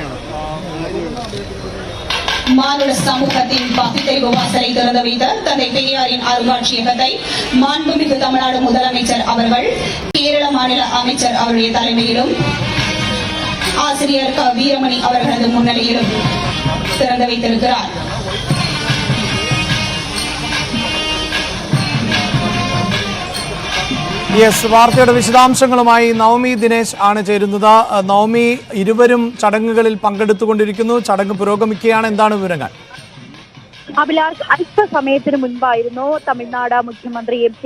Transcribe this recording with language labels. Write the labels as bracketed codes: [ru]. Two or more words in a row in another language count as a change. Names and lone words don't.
[ta] மானுட சமூகத்தின் பகுத்தறிவு வாசலை திறந்து வைத்த தந்தை பெரியாரின் அருங்காட்சியகத்தை மாண்புமிகு தமிழ்நாடு முதலமைச்சர் அவர்கள் கேரள மாநில அமைச்சர் அவருடைய தலைமையிலும் ஆசிரியர் க வீரமணி அவர்களது முன்னிலையிலும் திறந்து வைத்திருக்கிறார். [ml] വാർത്തയുടെ വിശദാംശങ്ങളുമായി നവമി ദിനേശ് ആണ് ചേരുന്നത്. നവമി, ഇരുവരും ചടങ്ങുകളിൽ പങ്കെടുത്തുകൊണ്ടിരിക്കുന്നു. ചടങ്ങ് പുരോഗമിക്കുകയാണ്. എന്താണ് വിവരങ്ങൾ? അഭിലാഷ്, അല്പസമയത്തിന് മുൻപായിരുന്നു തമിഴ്നാട് മുഖ്യമന്ത്രി എം.കെ.